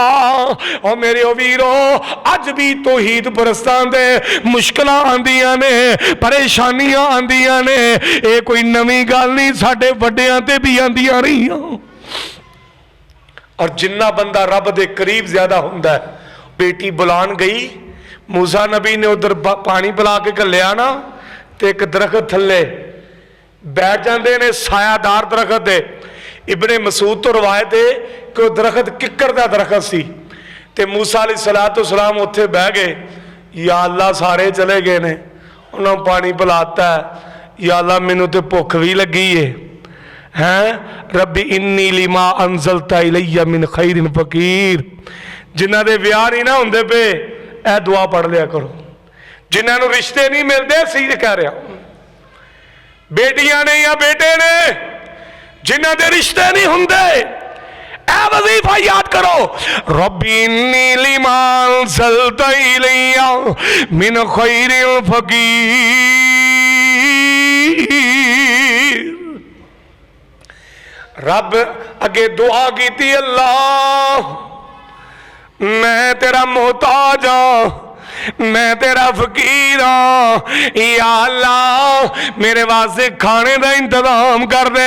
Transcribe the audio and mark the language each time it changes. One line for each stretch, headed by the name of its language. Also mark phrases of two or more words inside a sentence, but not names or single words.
Punjabi: اور میرے ویرو اج بھی توحید پرستاں دے مشکلاں آندیاں نے، پریشانیاں آندیاں نے، یہ کوئی نویں گل نہیں، ساڈے وڈیاں تے بھی آندیاں رہیاں. اور جنا بندہ رب دے قریب زیادہ ہندا ہے، بیٹی بلان گئی موسیٰ نبی نے ادھر پانی پلا کے گھلیا نا، تو ایک درخت تھلے بیٹھ جاتے نے، سایہ دار درخت ہے. ابن مسعود توں روایت ہے کہ وہ درخت ککر کا درخت سی، تے موسیٰ علیہ السلام اوتھے بہہ گئے. یا اللہ سارے چلے گئے نے، اونہاں نے پانی پلاتا ہے. یا اللہ مینوں تو بھکھ بھی لگی ہے، ہیں
Arabic: رب إني لما أنزلت إلي من خير فقير.
Punjabi: جنہاں دے ویاہ نہیں نا ہندے پے، اے دعا پڑھ لیا کرو. جنہاں نوں رشتے نہیں ملتے، سی کہہ رہا، بیٹیاں نے یا بیٹے نے جنہاں دے رشتے نہیں ہندے، اے وظیفہ یاد کرو,
Arabic: رب إني لما أنزلت إلي من خير فقير.
Punjabi: رب اگے دعا کی، اللہ میں تیرا محتاج ہاں، میں تیرا فقیر ہاں، یا اللہ میرے واسطے کھانے کا انتظام کر دے.